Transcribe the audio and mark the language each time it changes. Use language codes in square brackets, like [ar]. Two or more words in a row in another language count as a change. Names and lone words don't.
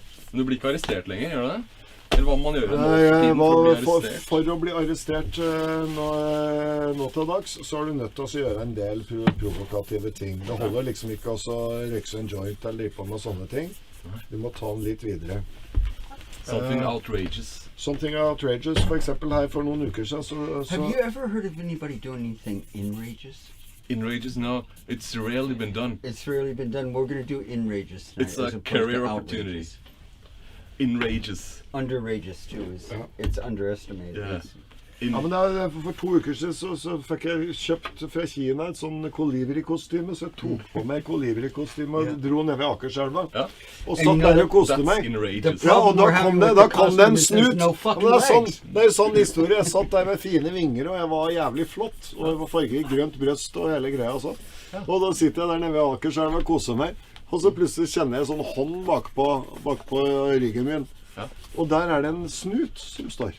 [no] Men du blir ikke arrestert lenger, gjør du det? Eller hva må man gjøre For å bli arrestert nå til dags, så er du nødt til å gjøre en del provokative ting. Det holder liksom ikke å røyke en joint eller drive på med sånne ting. Du må ta den litt videre. [en] Something outrageous. Something outrageous, [no] for eksempel her for noen uker siden. [en] Have you ever heard of anybody doing anything enrageous? Enrageous? No, it's rarely been done. It's rarely been done. We're going to do enrageous tonight. It's a as opposed career to opportunity. outrageous. Enrageous. Underrageous too is it's underestimated. Yeah. It's- [no] Ja, men for 2 uker siden så fikk jeg kjøpt fra Kina et sånn kolibri-kostyme, så jeg tok på meg kolibri-kostyme og dro ned ved Akerselva. Ja. Og satt der og koste [en] That's [no] meg. [en] enrageous. [no] Ja, og da kom det en snut. [en] There's no [no] Ja, [en] fucking [no] men [en] legs. [no] det er sånn historie. Jeg satt der med fine vinger, og jeg var jævlig flott. Og jeg var farget i grønt brøst og hele greia og sånn. Og da sitter jeg der nede ved Akerselva og koser meg. Og så plutselig kjenner jeg sånn hånd bakpå ryggen min. Ja. Og der er det en snut som står.